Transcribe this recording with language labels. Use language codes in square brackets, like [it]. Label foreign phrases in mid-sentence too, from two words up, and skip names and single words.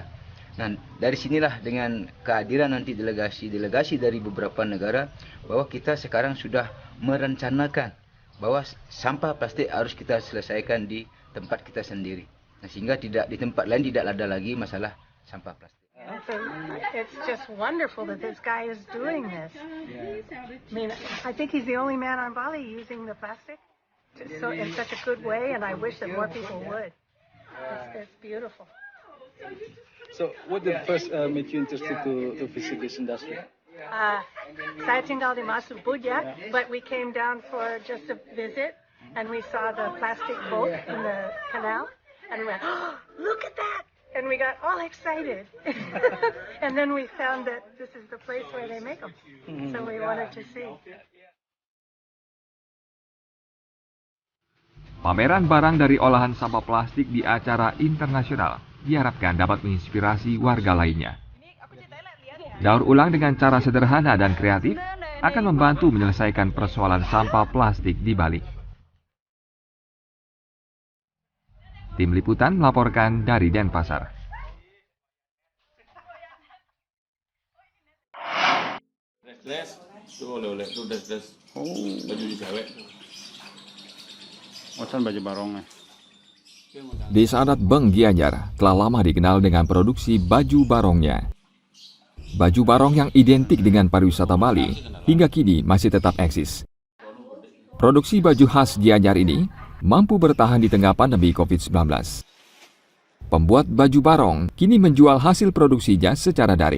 [id] Nah, dari sinilah dengan kehadiran nanti delegasi-delegasi dari beberapa negara, bahwa kita sekarang sudah merencanakan bahwa sampah plastik harus kita selesaikan di tempat kita sendiri. Nah, sehingga tidak di tempat lain tidak ada lagi masalah sampah plastik. [en] It's just wonderful that this guy is doing this. I mean, I think he's the only man on Bali using the plastic so in such a good way, and I wish that more people would. It's beautiful. So, what did first make you interested to visit this industry? [id] Saya tinggal di Masu Buja, [en] but we came down for just a visit, and we saw the plastic boat in the canal, and we went, oh, look at that! And we got all excited. And then we found that this is the place where they make them. So we wanted to see. [id] Pameran barang dari olahan sampah plastik di acara internasional diharapkan dapat menginspirasi warga lainnya. Daur ulang dengan cara sederhana dan kreatif akan membantu menyelesaikan persoalan sampah plastik di Bali. Tim Liputan melaporkan dari Denpasar. Dress, tuh oleh-oleh, tuh dress, baju di cewek. Ocan baju barongnya. Desa adat Beng Gianyar telah lama dikenal dengan produksi baju barongnya. Baju barong yang identik dengan pariwisata Bali hingga kini masih tetap eksis. Produksi baju khas Gianyar ini mampu bertahan di tengah pandemi COVID-19. Pembuat baju barong kini menjual hasil produksinya secara daring.